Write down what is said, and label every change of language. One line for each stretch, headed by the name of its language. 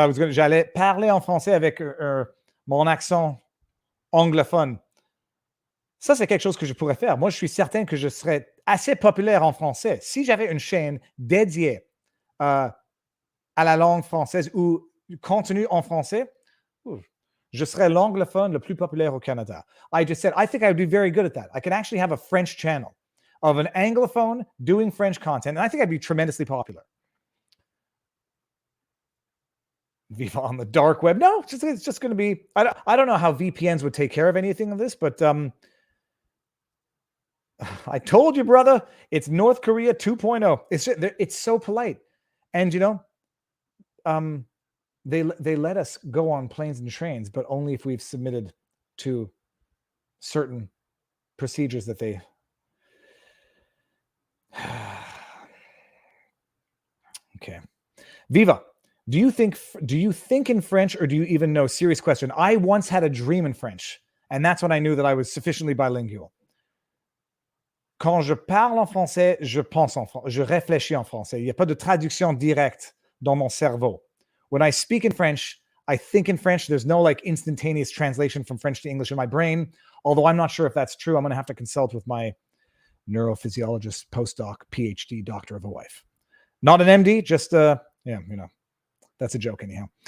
French: J'allais parler en français avec mon accent anglophone. Ça, c'est quelque chose que je pourrais faire. Moi, je suis certain que je serais assez populaire en français. Si j'avais une chaîne dédiée à la langue française ou contenu en français, je serais l'anglophone le plus populaire au Canada.
English: I just said, I think I would be very good at that. I can actually have a French channel of an Anglophone doing French content, and I think I'd be tremendously popular. Viva on the dark web. No, it's just going to be, I don't know how VPNs would take care of anything of this, but I told you, brother, it's North Korea 2.0. It's so polite. And, they let us go on planes and trains, but only if we've submitted to certain procedures that they... Okay. Viva, do you think in French, or do you even know? Serious question. I once had a dream in French, and that's when I knew that I was sufficiently bilingual.
French: Quand je parle en français, je pense en français. Je réfléchis en français. Il n'y a pas de traduction directe dans mon cerveau.
English: When I speak in French, I think in French. There's no instantaneous translation from French to English in my brain, although I'm not sure if that's true. I'm going to have to consult with my neurophysiologist, postdoc, PhD, doctor of a wife. Not an MD, just, that's a joke anyhow.